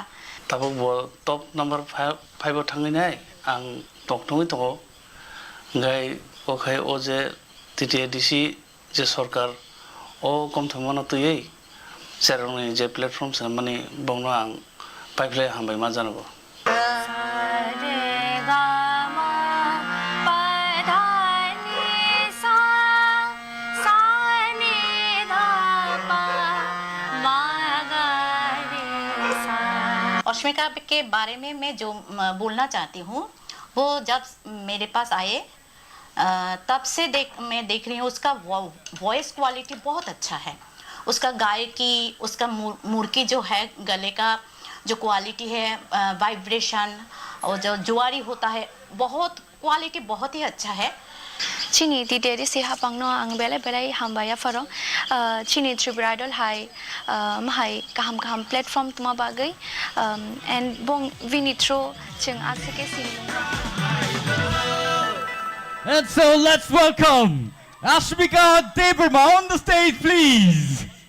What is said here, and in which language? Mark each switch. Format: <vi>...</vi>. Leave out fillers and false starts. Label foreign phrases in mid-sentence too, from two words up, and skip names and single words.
<trp>tabuk bo top number 5 thangi nai ang tok tongi to ngai o khai o je TTADC je sarkar o kom thmana tuyei serong je platform sa mani bongno ang Kwplai hambai ma janabo</trp> <hi>अश्मिका के बारे में मैं जो बोलना चाहती हूँ वो जब मेरे पास आए तब से मैं देख रही हूँ उसका</hi> <en>voice quality</en> <hi>बहुत अच्छा है उसका गायकी उसका मुर्की जो है गले का जो क्वालिटी है वाइब्रेशन और जो जुआरी होता है बहुत क्वालिटी बहुत ही अच्छा है</hi> <trp>chini TTADC si hapangno ang belai hambaya farong chini TIPRA Idol hai mahai kaham platform tuma bagai and bong vinitro cheng asake sinung</trp> <en>And so let's welcome Ashmika Deburma on the stage, please.</en>